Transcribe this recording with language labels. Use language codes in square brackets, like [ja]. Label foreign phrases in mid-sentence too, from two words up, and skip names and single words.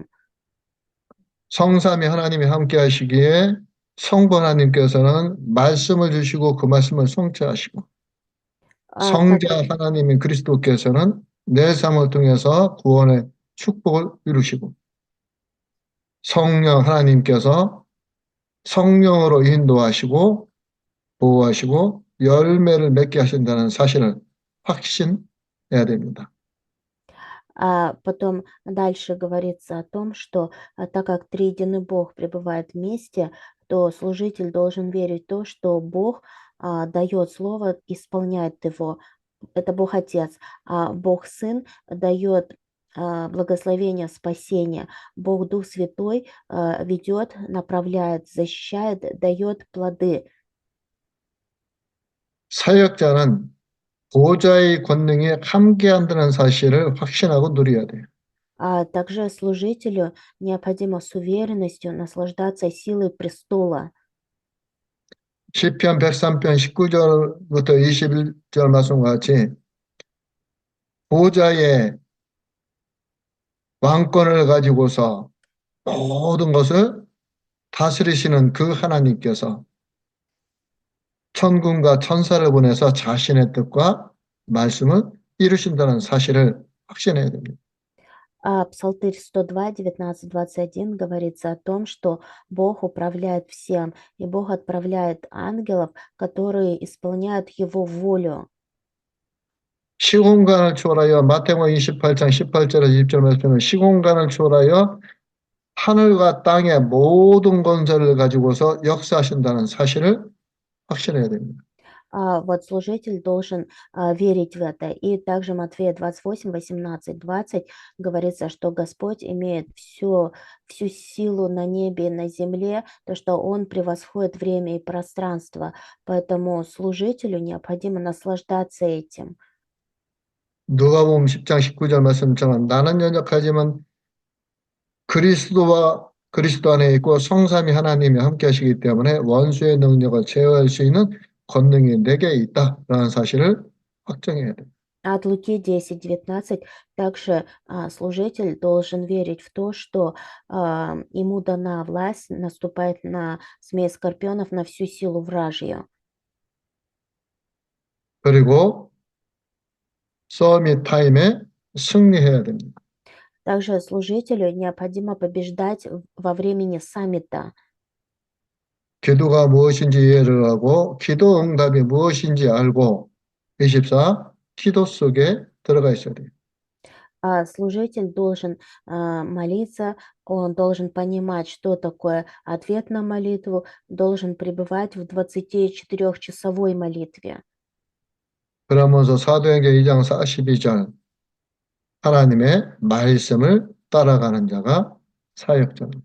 [ko] 성삼위 하나님이 함께 하시기에 성부 하나님께서는 말씀을 주시고 그 말씀을 성취하시고 [ru] Так [ko] 성자 하나님인 그리스도께서는 내 삶을 통해서 구원의 축복을 이루시고 성령 하나님께서 성령으로 인도하시고 보호하시고 열매를 맺게 하신다는 사실을 확신해야 됩니다. [ru] А потом дальше говорится о том, что так как триединый Бог пребывает вместе, то служитель должен верить в то, что Бог дает слово, исполняет его. Это Бог Отец, а Бог Сын дает благословение, спасение. Бог Дух Святой ведет, направляет, защищает, дает плоды. [ko] 사역자는 보호자의 권능에 함께한다는 사실을 확신하고 누려야 돼요. [ru] А также служителю необходимо с уверенностью наслаждаться силой престола. [ko] 시편 103편 19절부터 21절 말씀과 같이 보호자의 왕권을 가지고서 모든 것을 다스리시는 그 하나님께서 천군과 천사를 보내서 자신의 뜻과 말씀을 이루신다는 사실을 확신해야 됩니다. [ru] А Псалтырь 102, 19-21 говорится о том, что Бог управляет всем, и Бог отправляет ангелов, которые исполняют Его волю. [ko] 시공간을 초월하여 마태복음 28장 18절에서 20절 말씀은 시공간을 초월하여 하늘과 땅의 모든 건설을 가지고서 역사하신다는 사실을 확신해야 됩니다. [ru] Вот служитель должен верить в это. И также Матфея 28, 18, 20 говорится, что Господь имеет всю силу на небе и на земле, то, что Он превосходит время и пространство. Поэтому служителю необходимо наслаждаться этим. [ko] 누가복음 10장 19절 말씀처럼 나는 연약하지만 그리스도 안에 있고 성삼위 하나님이 함께 하시기 때문에 원수의 능력을 제어할 수 있는 권능이 내게 있다라는 사실을 확정해야 돼요. [ru] От Луки 10, 19 также служитель должен верить в то, что ему дана власть наступать на змей скорпионов, на всю силу вражью. [ko] 그리고 서밋 타임에 승리해야 됩니다. [ru] Также служителю необходимо побеждать во времени саммита. [ko] 기도가 무엇인지 이해를 하고 기도 응답이 무엇인지 알고 24 기도 속에 들어가 있어야 돼요. [ru] Служитель должен молиться, он должен понимать, что такое ответ на молитву, должен пребывать в 24-часовой молитве. [ko] 그러면서 사도행전 2장 42절 하나님의 말씀을 따라가는 자가 사역자입니다.